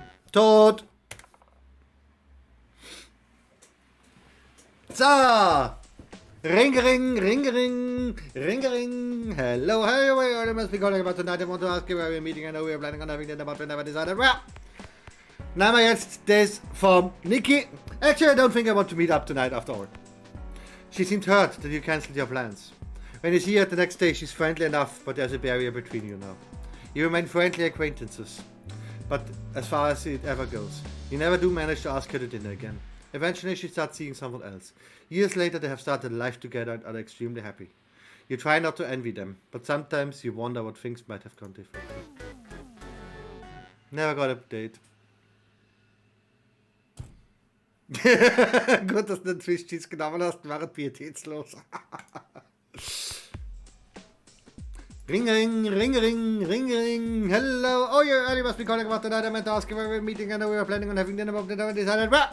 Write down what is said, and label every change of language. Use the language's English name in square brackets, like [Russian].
[German] Tot! [English] So! Ring, ring, ring, ring, ring, ring. Hello, hey, I must be calling about tonight. I want to ask you where we're meeting. I know we're planning on having dinner, but we never decided where. Now [German] jetzt das [English] from Nikki. Actually, I don't think I want to meet up tonight after all. She seemed hurt that you cancelled your plans. When you see her the next day, she's friendly enough, but there's a barrier between you now. You remain friendly acquaintances, but as far as it ever goes, you never do manage to ask her to dinner again. Eventually, she starts seeing someone else. Years later, they have started a life together and are extremely happy. You try not to envy them, but sometimes you wonder what things might have gone differently. Never got a date. [German] Gut, dass du den Swiss Cheese genommen hast, war pietätslos. [English] Ring, ring, ring, ring, ring, ring. Hello. Oh, you early must be calling about tonight. I meant to ask you where we're meeting. I know we were planning on having dinner, but we decided.